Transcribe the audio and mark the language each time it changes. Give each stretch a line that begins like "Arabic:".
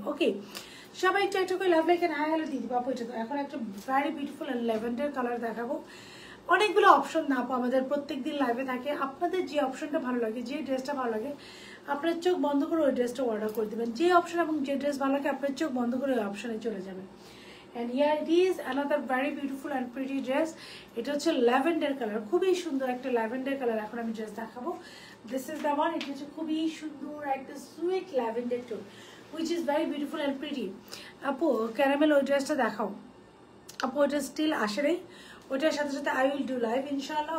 Bangla: ওকে, সবাই একটু একটু করে love like and hi hello দিদি বাপু। এটা তো এখন একটা ভেরি বিউটিফুল ল্যাভেন্ডার কালার দেখাবো। অনেকগুলো অপশন না আপু আমাদের প্রত্যেক দিন লাইভে থাকে। আপনাদের যে অপশনটা ভালো লাগে, যে ড্রেসটা ভালো লাগে, আপনার চোখ বন্ধ করে ওই ড্রেসটা অর্ডার করে দেবেন। যে অপশন এবং যে ড্রেস ভালো লাগে, আপনার চোখ বন্ধ করে ওই অপশনে চলে যাবেন।
English: And here it is another very beautiful and pretty dress.
Bangla: এটা হচ্ছে ল্যাভেন্ডার কালার, খুবই সুন্দর একটা ল্যাভেন্ডার কালার। এখন আমি ড্রেস দেখাবো।
English: This is the one.
Bangla: এটা হচ্ছে খুবই সুন্দর একটা sweet lavender tone
English: which is very beautiful and pretty.
Bangla: আপু ক্যারামেল ওই ড্রেসটা দেখাও। আপু ওইটা স্টিল আসে নাই, ওইটার সাথে সাথে
English: I will do live
Bangla: ইনশাআল্লাহ।